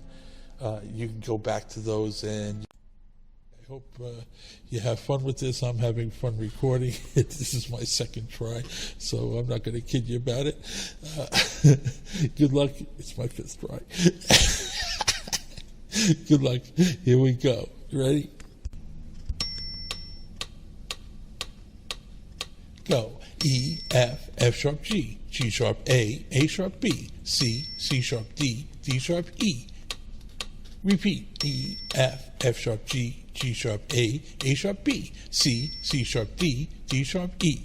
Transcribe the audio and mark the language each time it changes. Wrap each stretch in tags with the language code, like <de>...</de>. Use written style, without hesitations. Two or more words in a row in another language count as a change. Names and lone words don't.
<en>You can go back to those, and I hope you have fun with this. I'm having fun recording it. This is my second try, so I'm not going to kid you about it. Good luck. It's my 5th try. Good luck. Here we go. You ready? Go. E, F, F sharp G, G sharp A sharp B, C, C sharp D, D sharp E. Repeat. E, F, F sharp G, G sharp A sharp B, C, C sharp D, D sharp E.</en>